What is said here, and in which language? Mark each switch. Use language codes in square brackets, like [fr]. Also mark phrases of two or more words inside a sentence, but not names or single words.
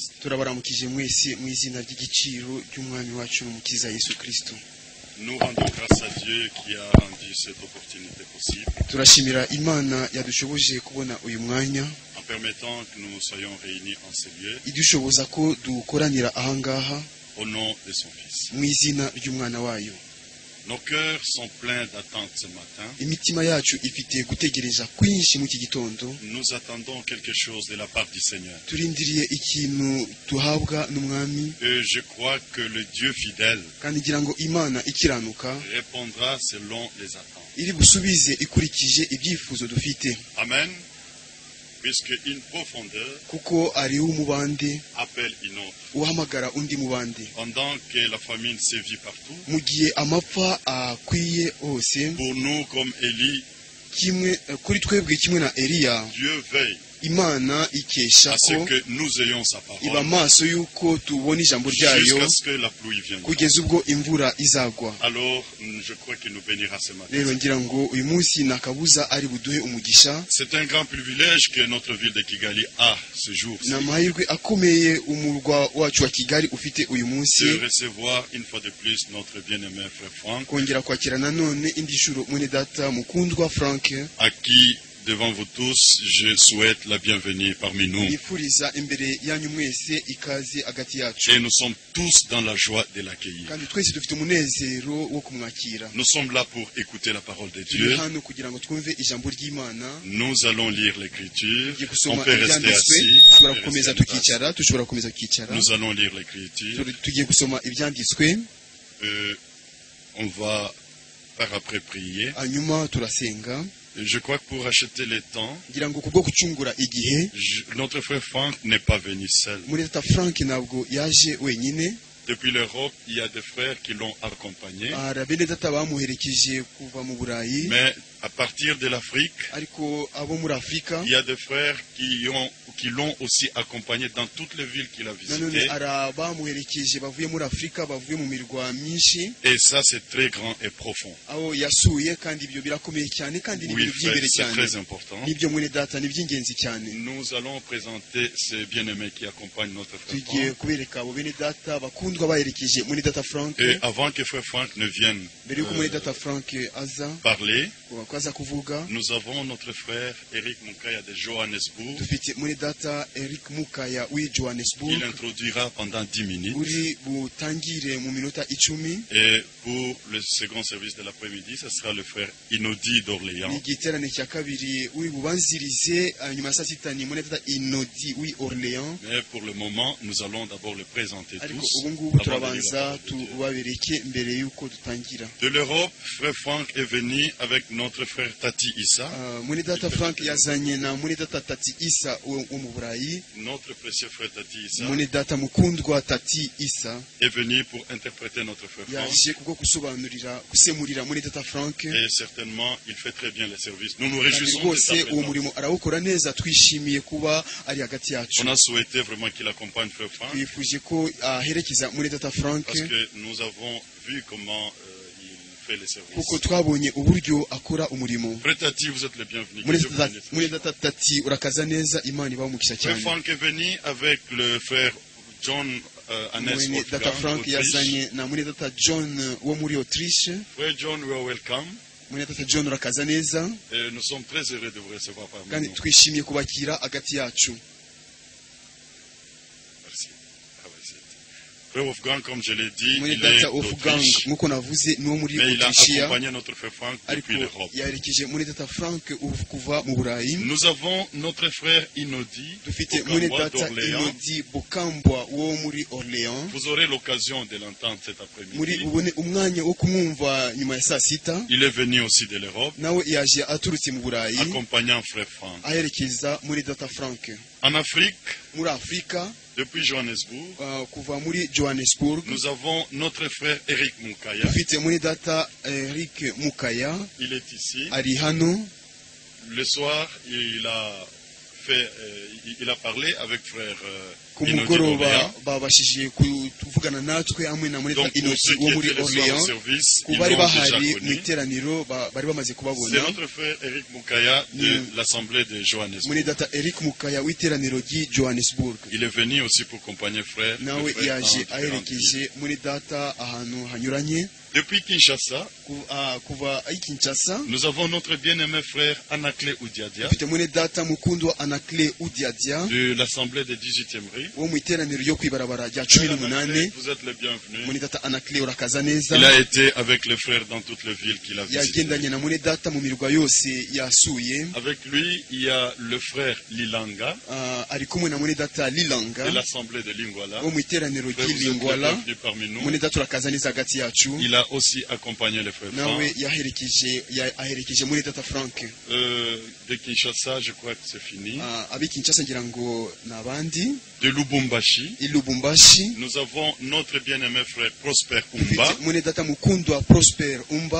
[rw] turabaramukije mwese mu izina ry'igiciro ry'umwami wacu n'umukiza Yesu Kristo. [fr] Nous rendons grâce à Dieu qui a rendu cette opportunité possible. [rw] Turashimira Imana yadushoboje kubona uyu mwanya [fr] En permettant que nous soyons réunis en ces lieux [rw] idushoboza ko dukoranira ahangaha [fr] au nom de son Fils. [rw] mu izina ry'umwana wayo. [fr] Nos cœurs sont pleins d'attente ce matin. [rw] Imitima yacu ifite gutegereza kwinshi mu iki gitondo. [fr] Nous attendons quelque chose de la part du Seigneur. [rw] Turindiriye ikintu tuhabwa n'umwami [fr] Et je crois que le Dieu fidèle [rw] kandi ngira ngo Imana ikiranuka [fr] répondra selon les attentes. [rw] iri busubize ikurikije ibyifuzo dufite. Amen. [fr] Puisque une profondeur [rw] Kuko ari umubande [fr] appelle une autre. [rw] uhamagara undi mubande. [fr] Pendant que la famine sévit partout, [rw] Mu gihe amapfa akwiye hose [fr] pour nous comme Élie, [rw] kimwe kuri twebwe kimwe na Eliya, [fr] Dieu veille [rw] Imana ikesha [fr] à ce [rw] ko [fr] que nous ayons sa [rw] iba [fr] parole [rw] maso yuko tubona ijambo ryayo [fr] jusqu'à ce que la pluie vienne. [rw] kugeza ubwo imvura izagwa. [fr] Alors, je crois qu'il nous bénira ce matin. [rw] Rero ngira ngo uyu munsi nakabuza ari buduhe umugisha. [fr] C'est un grand privilège que notre ville de Kigali a ce jour-ci [rw] Ni amahirwe akomeye umurwa wacu wa Kigali ufite uyu munsi [fr] de recevoir une fois de plus notre bien-aimé frère Franck, [rw] kongera kwakira nanone indi nshuro mwene data mukundwa Frank, [fr] à qui, devant vous tous, je souhaite la bienvenue parmi nous. [rw] nifuriza imbere yanyu mwese ikaze hagati yacu, [fr] Et nous sommes tous dans la joie de l'accueillir. [rw] kandi twese dufite umunezero wo kumwakira. [fr] Nous sommes là pour écouter la parole de [rw] Turi [fr] Dieu. [rw] hano kugira ngo twumve ijambo ry'Imana. [fr] Nous allons lire l'écriture. [rw] Tugiye [fr] On [rw] gusoma [fr] peut rester [rw] ibyanditswe, [fr] assis. [rw] dushobora [fr] on peut [rw] gukomeza [fr] rester en place. [rw] tukicara, dushobora gukomeza tukicara. [fr] Nous allons lire l'écriture. [rw] Tugiye gusoma ibyanditswe, [fr] On va par après prier. [rw] hanyuma turasenga. [fr] Je crois que pour acheter le temps, [rw] Ngira ngo kubwo gucungura igihe, [fr] notre frère Franck n'est pas venu seul. [rw] muri data Frank ntabwo yaje wenyine. [fr] Depuis l'Europe, il y a des frères qui l'ont accompagné. [rw] Hari bene data bamuherekeje kuva mu Burayi, [fr] Mais à partir de l'Afrique, [rw] ariko abo muri Afurika [fr] il y a des frères qui l'ont aussi accompagné dans toutes les villes qu'il a [rw] nanone [fr] visitées. [rw] hari abamuherekeje bavuye muri Afurika, bavuye mu mirwa myinshi [fr] Et ça, c'est très grand et profond. [rw] aho yasuye, kandi ibyo birakomeye cyane kandi ni [fr] Oui, [rw] ibintu [fr] frère, [rw] by'imbere [fr] c'est [rw] cyane. [fr] très important. [rw] Nibyo mwene data ni by'ingenzi cyane. [fr] Nous allons présenter ces bien-aimés qui accompagnent notre frère [rw] Tugiye [fr] Franck. [rw] kubereka abo bene data bakundwa baherekeje mwene data Frank. [fr] Et avant que frère Franck ne vienne [rw] Mbere yuko mwene data Frank aza [fr] parler, [rw] ko aza kuvuga, [fr] nous avons notre frère Eric Mukaya de Johannesburg. [rw] dufite mwene data Eric Mukaya w'i Johannesburg [fr] Il introduira pendant 10 minutes. [rw] uri butangire mu minota 10. [fr] Et pour le second service de l'après-midi, ce sera le frère Inodi [rw] Ni [fr] d'Orléans. [rw] igiterane cya kabiri uri bubanzirize, nyuma ya saa sita ni mwene data Inodi w'i Orléans. [fr] Mais pour le moment, nous allons d'abord le présenter [rw] Ariko [fr] tous. [rw] ubu ngubu [fr] avant de lire la [rw] turabanza [fr] parole de Dieu. [rw] tubabereke mbere yuko dutangira. [fr] De l'Europe, frère Franck est venu avec notre frère Tati Issa, [rw] Mwene data Frank yazanye na mwene data Tati Isa wo mu Burayi. [fr] notre précieux frère Tati Issa, [rw] Mwene data mukundwa Tati Isa [fr] est venu pour interpréter notre frère Franck. [rw] yaje kubwo gusemurira mwene data Frank, [fr] Et certainement, il fait très bien le service. Nous nous [rw] kandi [fr] réjouissons de [rw] rwose [fr] sa [rw] uwo [fr] présence. [rw] murimo arawukora neza. Twishimiye kuba ari hagati yacu. [fr] On a souhaité vraiment qu'il accompagne frère Franck, [rw] Twifuje ko aherekeza mwene data Frank, [fr] parce que nous avons vu comment il fait le service. [rw] kuko twabonye uburyo akora umurimo. [fr] Frère Tati, vous êtes le bienvenu. Que [rw] Mwene [fr] Dieu vous [rw] data- [fr] bénisse. [rw] mwene data Tati urakaza neza, Imana ibamugisha [fr] Frère [rw] cyane. [fr] Franck est venu avec le frère John Hannes [rw] Mwene data [fr] Wolfgang [rw] Frank [fr] d'Autriche. [rw] yazanye na mwene data John wo muri Autriche. [fr] Frère John, [en] you are welcome. [rw] Mwene data John urakaza neza, [fr] Et nous sommes très heureux de vous recevoir parmi [rw] kandi [fr] nous. [rw] twishimiye kubakira hagati yacu. [fr] Merci. [en] Have a seat. [fr] Frère Wolfgang, comme je l'ai dit, [rw] Mwene [fr] il est [rw] data Wolfgang [fr] d'Autriche, [rw] nk'uko navuze ni wo muri [fr] mais il a [rw] Autriche, [fr] accompagné notre frère Franck [rw] ariko [fr] depuis l'Europe. [rw] yaherekeje mwene data Frank kuva mu Burayi. [fr] Nous avons notre frère Inodi [rw] Dufite mwene [fr] Bukambwa [rw] data [fr] d'Orléans. [rw] Inodi Bukambwa wo muri Orléans. [fr] Vous aurez l'occasion de l'entendre cet [rw] Muri [fr] après-midi. [rw] bubone umwanya wo kumwumva nyuma ya saa sita. [fr] Il est venu aussi de l'Europe, [rw] Nawe yaje aturutse mu Burayi [fr] accompagnant frère Franck. [rw] aherekeza mwene data Frank. [fr] En Afrique, [rw] Muri Afurika, [fr] depuis Johannesburg, [rw] kuva muri Johannesburg, [fr] nous avons notre frère Eric Mukaya. [rw] dufite mwene data Eric Mukaya [fr] Il est ici. [rw] ari hano. [fr] Le soir, il a parlé avec frère [rw] ku [fr] Inodi [rw] mugoroba [fr] d'Orléans. [rw] babashije kuvugana natwe hamwe na Moneta [fr] Donc pour [rw] Inoti [fr] ceux [rw] wo [fr] qui [rw] muri [fr] étaient le soir [rw] Orléans [fr] au service, [rw] ku [fr] ils [rw] bari [fr] l'ont déjà [rw] bahari mu [fr] connu. [rw] iteraniro bari bamaze [fr] C'est [rw] kubabona. [fr] notre frère Eric Moukaya de l'Assemblée de Johannesburg. [rw] Moneta Eric Mukaya w'iteraniro ry'i Johannesburg [fr] Il est venu aussi pour accompagner frère. [rw] nawe [fr] le frère [rw] yaje [fr] dans différentes villes. [rw] aherekeje muri data ahantu hanyuranye. [fr] Depuis Kinshasa, [rw] Kuva i Kinshasa [fr] nous avons notre bien-aimé frère Anakle Oudiadia [rw] dufite mwene data mukundwa Anakle Udiadia [fr] de l'Assemblée des 18e rue. [rw] wo mu iteraniro ryo kwibarabara rya 18. [fr] Vous êtes le bienvenu. [rw] mwene data Anakle urakaza neza. [fr] Il a été avec les frères dans toutes les villes qu'il a visitées. [rw] yagendanye na mwene data mu mirwa yose yasuye. [fr] Avec lui, il y a le frère Lilanga [rw] ari kumwe na mwene data [fr] de [rw] Lilanga [fr] l'Assemblée de Lingwala. [rw] wo mu iteraniro [fr] Frère, vous êtes le [rw] ry'Ilingwala. [fr] bienvenu parmi nous. [rw] mwene data urakaza neza hagati yacu. [fr] Il a aussi accompagné le frère [rw] nawe [fr] Franck. [rw] aherekeje mwene data Frank. [fr] De Kinshasa, je crois que c'est fini. [rw] Abi Kinshasa ngira ngo nabandi. [fr] De Lubumbashi, [rw] i Lubumbashi [fr] nous avons notre bien-aimé frère Prosper [rw] dufite [fr] Umba. [rw] mwene data mukundwa Prosper Umba.